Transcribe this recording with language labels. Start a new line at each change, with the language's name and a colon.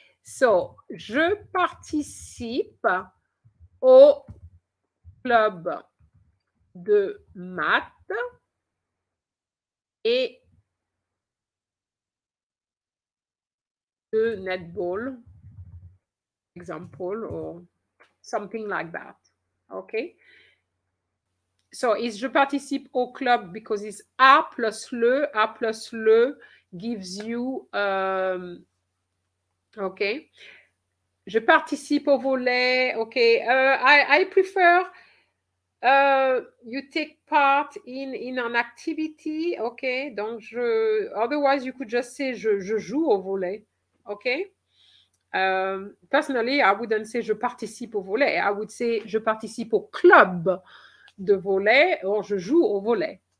French: So, je participe au club de maths et de netball,
English: example, or something like that.
French: Okay?
English: So, is
French: je participe au club
English: because it's A plus le gives you, okay.
French: Je participe au volley, okay.
English: I prefer you take part in an activity, okay. Donc, otherwise you could just say
French: je joue au volley,
English: okay. Personally, I wouldn't say
French: je participe au volley.
English: I would say
French: je participe au club de volley
English: or
French: je joue au volley.